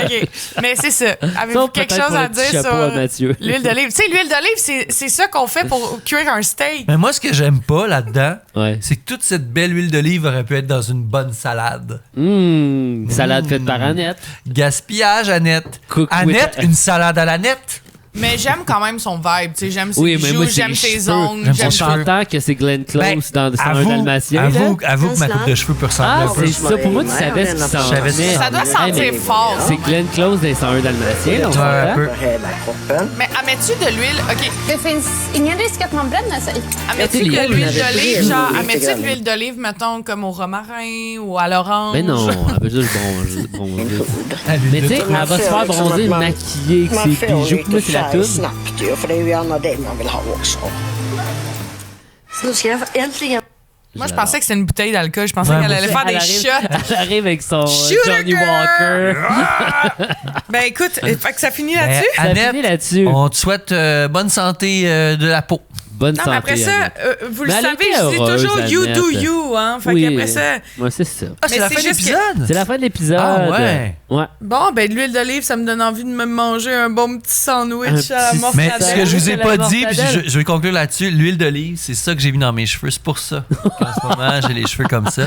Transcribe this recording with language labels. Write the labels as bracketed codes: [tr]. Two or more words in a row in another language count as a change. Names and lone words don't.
[fr] OK, mais c'est ça. Avez-vous Sauf quelque peut-être chose pour à le petit dire chapeau à sur Mathieu. l'huile d'olive? Tu sais, l'huile d'olive, c'est ça qu'on fait pour cuire un steak. Mais moi, ce que j'aime pas là-dedans, Ouais. c'est que toute cette belle huile d'olive aurait pu être dans une bonne salade. Salade faite par Annette. Gaspillage, Annette. [en] Cook with- [fr] Annette, une salade à la nette. Mais j'aime quand même son vibe. Tu sais, j'aime ses Oui, mais bijoux, moi, c'est j'aime les ses cheveux. ongles. J'aime J'aime son On s'entend que c'est Glenn Close dans 101 Dalmatien. avoue que ma Cela. coupe de cheveux peut ressembler Ah, un peu. c'est ça. Pour moi, tu savais ce qui s'en Je savais ce qui venait. s'en Ça doit venait. sentir mais fort. C'est Glenn Close dans 101 Dalmatien, là, on Ouais, un s'entend? peu. [sv] Hela kroppen. [fr] Mais mets-tu de l'huile? OK. [sv] Det finns ingen risk att man bränner sig. [fr] Mets-tu c'est de lié. l'huile Mais d'olive, c'est genre, lié. mets-tu de l'huile d'olive, mettons, comme au romarin ou à l'orange? Mais non, elle veut juste bronzer. [sv] Min hud. [fr] Mais tu sais, elle va se faire bronzer, maquiller avec [sv] Man [fr] ses [sv] får [fr] bijoux. Puis moi, [sv] lite [fr] c'est la [sv] färg [fr] toune. [sv] snabbt ju, för det är ju gärna det man vill ha också. Så ska jag äntligen... [fr] Moi, je pensais que c'était une bouteille d'alcool. Je pensais Ouais, qu'elle moi allait aussi. faire des shots. Elle arrive avec son Shooter Johnny girl! Walker. Ben écoute, fait que ça finit Mais là-dessus? Ça finit Annette, là-dessus. on te souhaite bonne santé de la peau. Bonne Non, santé. mais après ça, Annette. vous le Mais elle savez, était je dis heureuse, toujours [en] you do [fr] Annette. you, hein. Fait Oui. qu'après ça, Moi, c'est ça. Ah, c'est Mais la c'est fin de juste que- l'épisode? C'est la fin de l'épisode. Ah ouais. Ouais. bon, ben de l'huile d'olive, ça me donne envie de me manger un bon petit sandwich Un à la petit- Mais mortadelle. ce que je vous ai La pas dit, puis mortadelle. je vais conclure là-dessus, l'huile d'olive, c'est ça que j'ai mis dans mes cheveux. C'est pour ça qu'en ce moment, j'ai les cheveux comme ça.